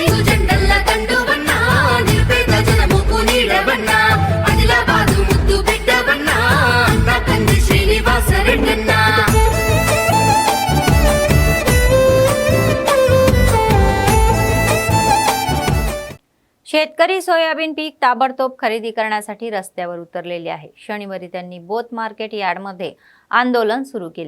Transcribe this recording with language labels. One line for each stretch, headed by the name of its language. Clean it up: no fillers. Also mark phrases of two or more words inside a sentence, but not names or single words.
Telugu: జెండల్ల దండువన్నా, నిర్పేద జనముకు నీడవన్నా, ఆదిలాబాదు ముద్దు బిడ్డవన్నా, అన్న కంది శ్రీనివాస రెడ్డన్నా.
Marathi: शेतकरी सोयाबीन पीक ताबडतोब खरेदी करण्यासाठी रस्त्यावर उतरलेले आहे. शनिवारी त्यांनी बोथ मार्केट यार्डमध्ये आंदोलन सुरू केले.